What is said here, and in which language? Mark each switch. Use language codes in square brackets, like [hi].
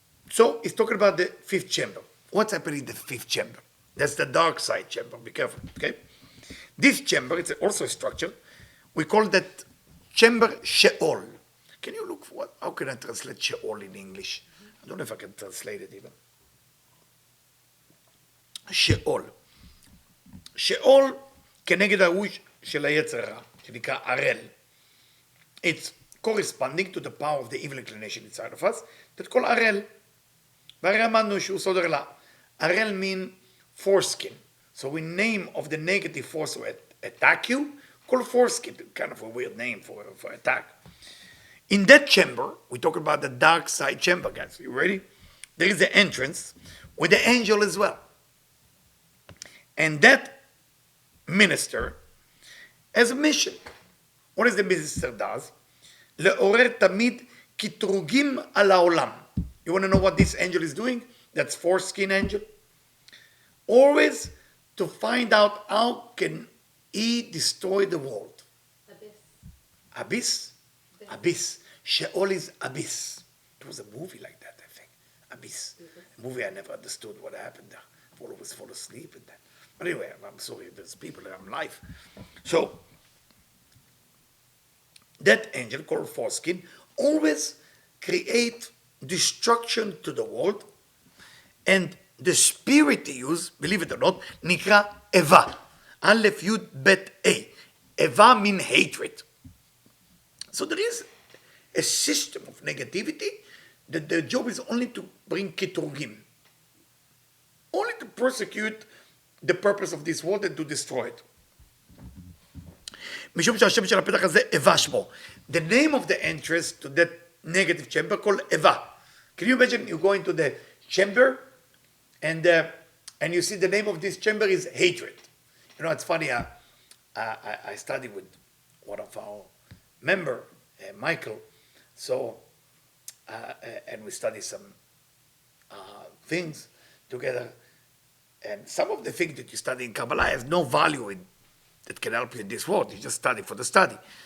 [en] So he's talking about the fifth chamber. What's happening in the fifth chamber? That's the dark side chamber. Be careful, okay? This chamber, it's also a structure. We call that chamber Sheol. Can you look for what? How can I translate Sheol in English? I don't know if I can translate it even. Sheol. [he] Sheol כנגד ההוא של היצר הרע, שנקרא ערל. [en] It's corresponding to the power of the evil inclination inside of us, that called ערל. [he] והרי אמרנו שהוא סודר לה. ערל [en] mean foreskin. So in name of the negative force who attack you, call foreskin, kind of a weird name for attack. In that chamber, we talk about the dark side chamber, guys. You ready? There is the entrance with the angel as well. And that minister has a mission. What does the minister does? [he] לעורר תמיד קטרוגים על העולם. [en] You want to know what this angel is doing? That's foreskin angel. Always to find out how can he destroy the world. Abyss? Abyss. Sheol is abyss. It was a movie like that, I think. Abyss. A movie I never understood what happened there. I always fall asleep in that. But anyway, I'm sorry, there's people that I'm live. So, that angel called foreskin always create destruction to the world, and the spirit he used, believe it or not, [he] נקרא [en] Eva. Aleph Yud Bet A. Eva mean hatred. So there is a system of negativity that their job is only to bring kitrugim, only to persecute the purpose of this world and to destroy it. [he] משום שהשם של הפתח הזה, Eva שמו. [en] The name of the entrance to that negative chamber called Eva. Can you imagine you go into the chamber and you see the name of this chamber is hatred. You know, it's funny, I studied with one of our member, Michael, so, and we study some things together, and some of the things that you study in Kabbalah has no value that can help you in this world. You just study for the study.